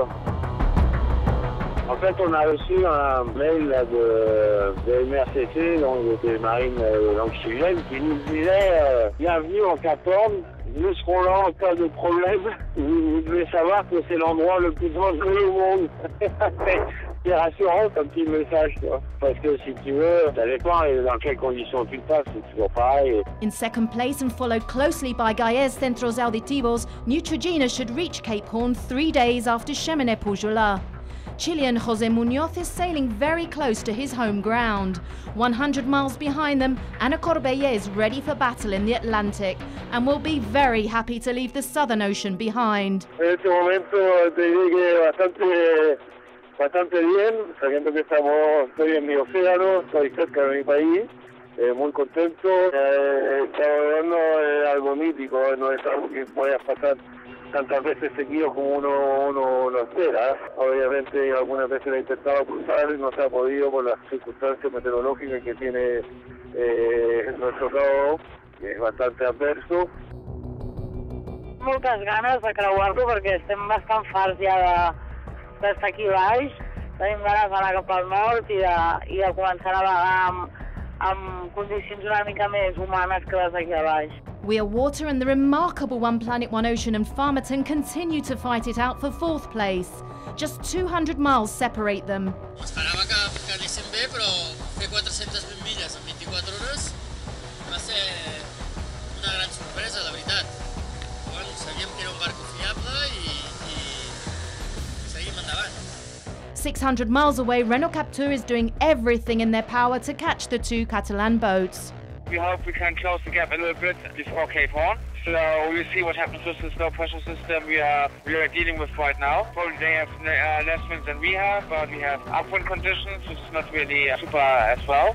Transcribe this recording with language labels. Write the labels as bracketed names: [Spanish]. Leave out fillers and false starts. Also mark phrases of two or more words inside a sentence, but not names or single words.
[French] En fait, on a reçu un mail là, de MRCC, donc des marines chiliennes, qui nous disait bienvenue en Cap Horn, nous serons là en cas de problème. Vous devez savoir que c'est l'endroit le plus dangereux au monde. C'est rassurant comme petit message, quoi. Parce que si tu veux, ça dépend dans quelles conditions tu passes, c'est toujours pareil. [English] In second place and followed closely by Gaes Centros Auditivos, Neutrogena should reach Cape Horn 3 days after Cheminée-Poujola. Chilean Jose Munoz is sailing very close to his home ground. 100 miles behind them, Ana Corbella is ready for battle in the Atlantic and will be very happy to leave the Southern Ocean behind. [Spanish] En este momento te diré que bastante bien, sabiendo que estoy en mi océano, estoy cerca de mi país, muy contento. Estamos viendo algo mítico, no es algo que pueda pasar tantas veces seguido como uno lo espera. Obviamente algunas veces he intentado cruzar y no se ha podido por las circunstancias meteorológicas que tiene nuestro lado, que es bastante adverso. [Catalan] Moltes ganes de creuar-lo perquè estem bastant farts ja d'estar aquí baix. Tenim ganes d'anar cap al nord i de començar a navegar amb condicions una mica més humanes que les d'aquí a baix. [English] We Are Water and the remarkable One Planet One Ocean and Farmerton continue to fight it out for 4th place. Just 200 miles separate them. [Catalan] Esperava que anéssim bé, però fer 420 milles en 24 hores va ser una gran sorpresa, la veritat. Bueno, sabíem que era un barco fiable i seguim endavant. [English] 600 miles away, Renault Captur is doing everything in their power to catch the 2 Catalan boats. We hope we can close the gap a little bit before Cape Horn. So we'll see what happens with this low pressure system we are dealing with right now. Probably they have less wind than we have, but we have upwind conditions, which is not really super as well.